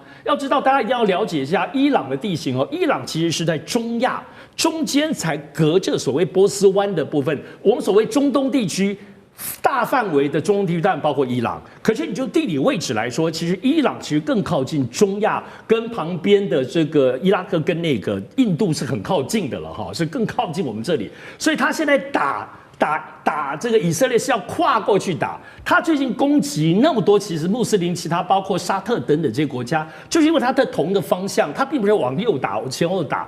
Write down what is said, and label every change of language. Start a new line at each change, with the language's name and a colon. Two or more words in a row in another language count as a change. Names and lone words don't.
Chinese: 要知道，大家一定要了解一下伊朗的地形哦。伊朗其實是在中亞中間，才隔着所謂波斯灣的部分。我們所謂中東地區，大範圍的中東地區當然包括伊朗。可是你就地理位置來說，其實伊朗其實更靠近中亞，跟旁邊的這個伊拉克跟那個印度是很靠近的了哈，是更靠近我們這裡。所以他現在打這個以色列是要跨過去打。他最近攻擊那麼多，其實穆斯林其他包括沙特等等這些國家，就是因為他的同一個方向，他並不是往右打、往前後打。